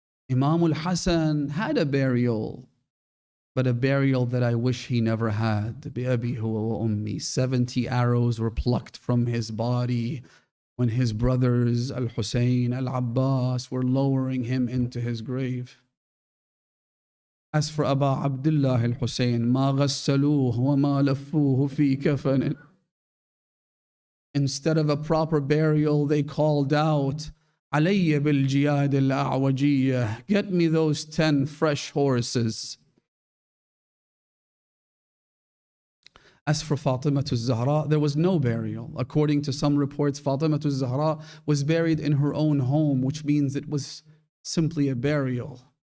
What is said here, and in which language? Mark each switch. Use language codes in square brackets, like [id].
[en] Imam al-Hasan had a burial, but a burial that I wish he never had. [ar] بِأَبِي هُوَ وَأُمِّي. [en] 70 arrows were plucked from his body when his brothers Al-Hussein, Al-Abbas were lowering him into his grave. As for [ar] Aba Abdullah Al-Hussein, مَا غَسَّلُوهُ وَمَا لَفُّوهُ فِي كَفَنٍ. [en] Instead of a proper burial, they called out, [ar] عَلَيَّ بِالْجِيَادِ الْأَعْوَجِيَّةِ. [en] Get me those 10 fresh horses. As for Fatima al-Zahra, there was no burial. According to some reports, Fatima al-Zahra was buried in her own home, which means it was simply a burial.